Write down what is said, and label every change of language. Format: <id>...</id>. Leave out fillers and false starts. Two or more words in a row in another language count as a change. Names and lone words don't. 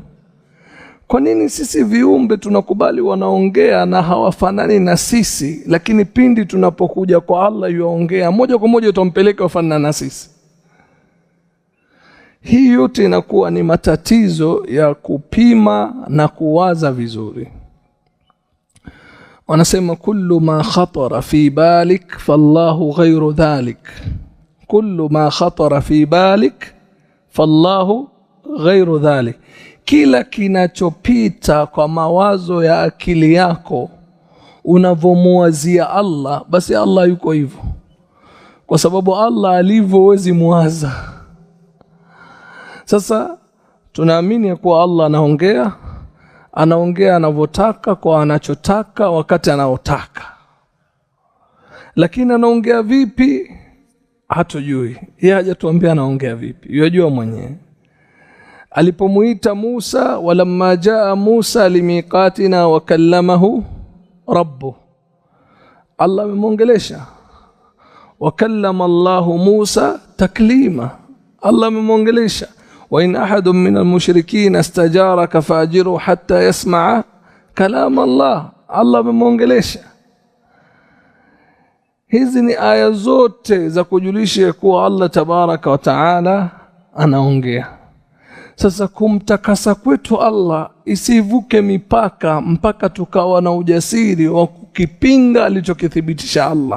<sw>Kwa nini sisi viumbe tunakubali wanaongea na hawafanani na sisi, lakini pindi tunapokuja kwa Allah yuongea moja kwa moja utampeleka wafanana na sisi? Hii yote inakuwa ni matatizo ya kupima na kuwaza vizuri.</sw> <ar>Wanasema كل ما خطر في بالك فالله غير ذلك. كل ما خطر في بالك فالله غير ذلك.</ar> <sw>Kila kinachopita kwa mawazo ya akili yako unavomuwazia Allah, basi Allah yuko hivyo, kwa sababu Allah alivyo huwezi muwaza. Sasa tunaamini kuwa Allah anaongea anavyotaka kwa anachotaka wakati anaotaka, lakini anaongea vipi hatujui. Yeye hajatuambia anaongea vipi, yajua mwenyewe. Alipomuita Musa,</sw> <ar>ولما جاء موسى لميقاتنا وكلمه ربه,</ar> <sw>Allah amemuongelesha.</sw> <ar>وكلم الله موسى تكليما,</ar> <sw>Allah amemuongelesha.</sw> <ar>وإن أحد من المشركين استجارك فأجره حتى يسمع كلام الله,</ar> <sw>Allah amemuongelesha. Hizi ni aya zote za kujulisha kuwa Allah</sw> <ar>تبارك وتعالى</ar> <sw>anaongea. Sasa kumtakasa kwetu Allah isivuke mipaka mpaka tukawa na ujasiri wa kukipinga alichokithibitisha Allah.</sw>